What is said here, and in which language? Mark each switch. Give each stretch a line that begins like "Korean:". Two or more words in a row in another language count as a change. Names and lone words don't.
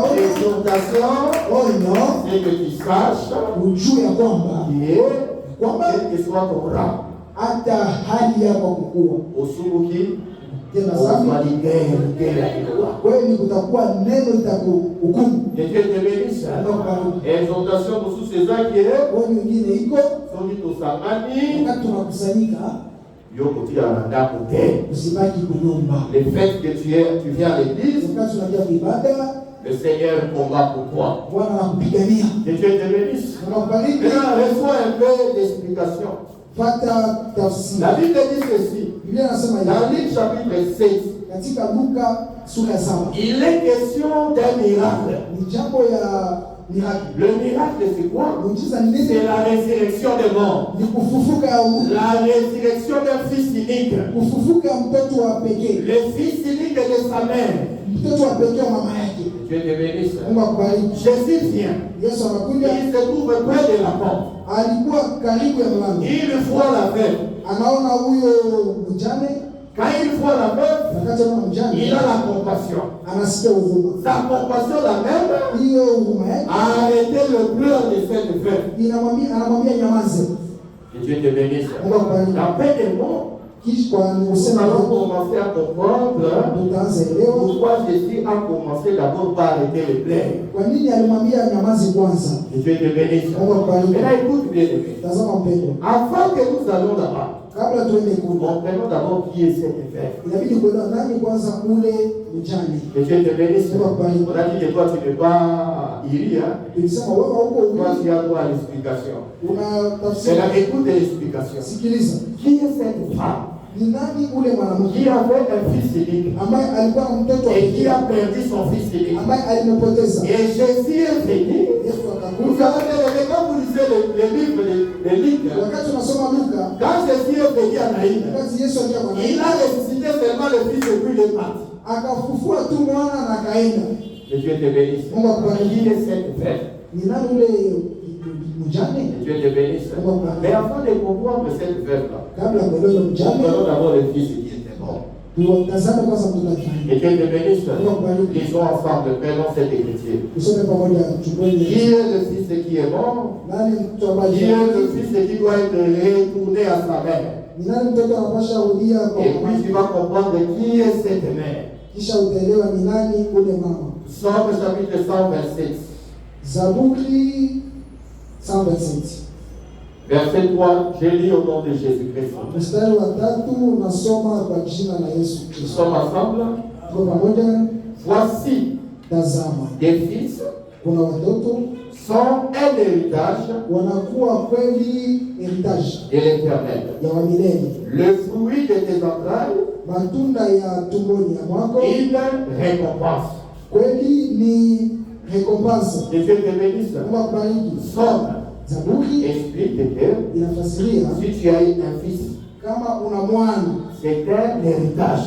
French: L'exhortation, c'est que tu saches qui est, quel que soit ton rang. Usubuki, que Dieu te bénisse. Exhortation pour tous ces gens qui sont au Samani.
Swahili: Usibaki kunyumba.
French: Le fait que tu viens à l'église,
Swahili: Wakati unakuja kuibada,
French: le Seigneur combat pour toi.
Swahili: Bwana anakupigania.
French: Que Dieu te bénisse.
Swahili: Anakubariki.
French: Maintenant, reçois un peu d'explication.
Swahili: Pata tafsiri.
French: La Bible dit ceci.
Swahili: Biblia inasema hivi.
French: Dans Luc chapitre 16,
Swahili: Katika Luka sura ya 7.
French: il est question d'un miracle.
Swahili: Ni jambo ya miracle.
French: Le miracle, c'est quoi?
Swahili: Muujiza ni nini?
French: C'est la résurrection des morts.
Swahili: Ni kufufuka ya
French: La résurrection d'un fils unique.
Swahili: kufufuka ya mtoto wa pekee.
French: Le fils unique de sa mère.
Swahili: Mtoto wa pekee wa mama yake.
French: Dieu te bénisse.
Swahili: Mungu akubariki.
French: Jésus vient.
Swahili: Yesu anakuja.
French: Il se trouve près de la porte.
Swahili: Alikuwa karibu ya mlango.
French: Il voit la veuve.
Swahili: Anaona huyo mjane.
French: Quand il voit la veuve,
Swahili: Wakati anaona mjane,
French: il a la compassion.
Swahili: anasikia huruma.
French: Sa compassion, la même,
Swahili: Hiyo huruma yake
French: a arrêté le pleur de cette veuve.
Swahili: anamwambia nyamaze.
French: Que Dieu te bénisse.
Swahili: Mungu akubariki.
French: La paix des mots,
Swahili: Kisha kwa
French: nous
Swahili: kusema
French: allons commencer à comprendre
Swahili: tutaanza elewa
French: pourquoi Jésus a commencé d'abord par arrêter le pleurs.
Swahili: kwa nini alimwambia nyamaze kwanza.
French: Que Dieu te bénisse.
Swahili: Mungu akubariki.
French: Maintenant, écoute bien aimé.
Swahili: Tazama mpendwa,
French: Avant que nous allons là-bas,
Swahili: kabla tuende kule,
French: comprenons d'abord qui est cette veuve.
Swahili: inabidi kuelewa nani kwanza ule mjane.
French: Que Dieu te bénisse.
Swahili: Mungu akubariki.
French: On a dit que toi tu n'es pas Iria.
Swahili: Tulisema wewe huko
French: Toi tu as droit à l'explication.
Swahili: una
French: C'est
Swahili: tafsiri.
French: la écoute de l'explication.
Swahili: Sikiliza,
French: Qui est cette femme
Swahili: ni nani ule mwanamke
French: qui avait un fils unique
Swahili: ambaye alikuwa na mtoto wa
French: et qui
Swahili: pekee
French: a perdu son fils unique?
Swahili: ambaye alimpoteza?
French: Et Jésus est venu.
Swahili: Yesu
French: Vous
Swahili: akakuja.
French: savez, quand vous lisez les livres de Luc,
Swahili: Wakati unasoma Luka,
French: quand Jésus est venu à Naïm,
Swahili: wakati Yesu alikuwa kwa
French: il a ressuscité seulement le fils et puis il est parti.
Swahili: akafufua tu mwana na akaenda.
French: Que Dieu te bénisse.
Swahili: Mungu akubariki.
French: Qui est cette femme?
Swahili: Ni nani ule mjane?
French: Que Dieu te bénisse. Mais avant de comprendre cette veuve-là,
Swahili: Kabla ya kuelewa mjane,
French: comprenons d'abord le fils qui était mort.
Swahili: tuwatazame kwanza mtoto akifariki.
French: Que Dieu te bénisse. Lisons ensemble, prenons cette écriture.
Swahili: Tusome pamoja,
French: Qui
Swahili: chukueni.
French: est le fils qui est mort?
Swahili: Nani mtoto ambaye
French: Qui est le fils qui doit être retourné à sa mère?
Swahili: ni nani mtoto anapasha rudia kwa
French: Et
Swahili: mama?
French: puis tu vas comprendre qui est cette mère.
Swahili: Kisha utaelewa ni nani ule mama.
French: Psaume chapitre 127,
Swahili: Zaburi 127.
French: verset 3, je lis au nom de Jésus-Christ.
Swahili: Mstari wa 3 nasoma kwa jina la Yesu
French: Nous
Swahili: Kristo.
French: sommes ensemble.
Swahili: Tuko pamoja.
French: Voici,
Swahili: Tazama,
French: des fils
Swahili: kuna watoto
French: sont un héritage
Swahili: wanakuwa kweli heritage
French: de l'Éternel.
Swahili: ya wa milele,
French: Le fruit de tes entrailles,
Swahili: matunda ya tumboni ya mwako
French: une récompense.
Swahili: kweli ni recompense.
French: Que Dieu te bénisse.
Swahili: Mungu akubariki.
French: Somme
Swahili: Zaburi
French: explique que
Swahili: inafasiria
French: si tu as eu un fils,
Swahili: kama una mwana
French: c'est un héritage.